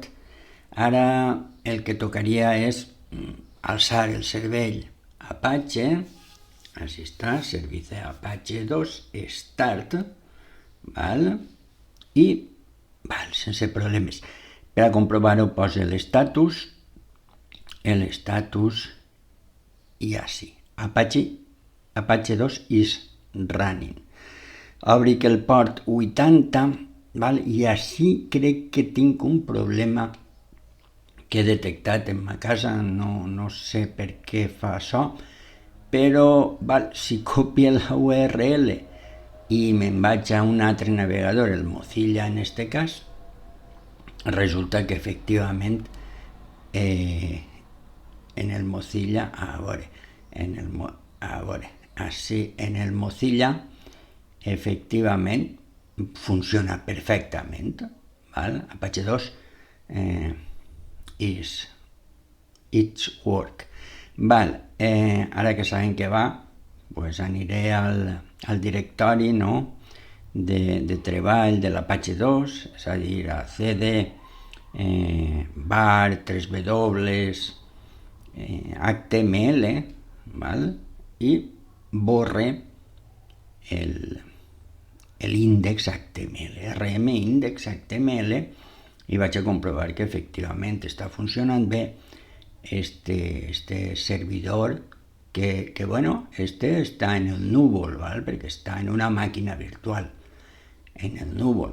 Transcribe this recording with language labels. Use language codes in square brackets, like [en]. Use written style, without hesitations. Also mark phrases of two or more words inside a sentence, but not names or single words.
[ca] Ara el que tocaria és alçar el servei Apache, així està, servicio Apache 2, start, val? I, sense problemes. Per a comprovar-ho posa l'estatus i així, [en] Apache 2 is running. [ca] Obric el port 80, val? I així crec que tinc un problema que he detectat en ma casa, no sé per què fa això, però si copio la URL i me'n vaig a un altre navegador, el Mozilla en aquest cas, resulta que efectivament en el Mozilla, en el Mozilla efectivament funciona perfectament, val? [en] Apache 2 it's work. [ca] Ara que sabem que va, pues aniré al directori, no?, de treball de l'Apache 2, és a dir, a cd var 3w html, i borre l'índex HTML, rm index HTML, i vaig a comprovar que efectivament està funcionant bé este servidor que està en el núvol, perquè està en una màquina virtual en el núvol.